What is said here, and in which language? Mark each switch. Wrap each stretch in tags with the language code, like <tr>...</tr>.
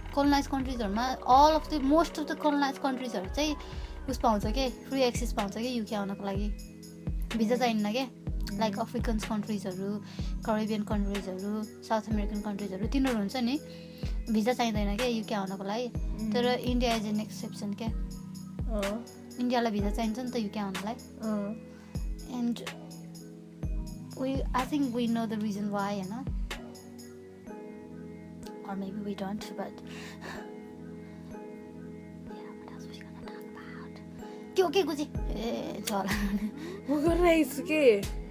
<ne>Colonized countries haru ma</ne> <en>most of the colonized countries</en> <ne>haru चाहिँ उस पाउँछ के</ne> <en>free access</en> <ne>पाउँछ के UK आउनको लागि. भिजा चाहिन्न के.</ne> <en>Like African countries</en> <ne>haru, Caribbean countries haru, South American countries haru तिनीहरु हुन्छ नि भिजा चाहिदैन के UK आउनको लागि.</ne> <en>तर India is an exception के.</en> <ne>India लाई भिजा चाहिन्छ नि त UK आउनलाई.</ne> <en>And I think we know the reason why, or maybe we don't, but yeah, what else was we gonna talk about? Okay, Guji. It's all. We're gonna race again.</en>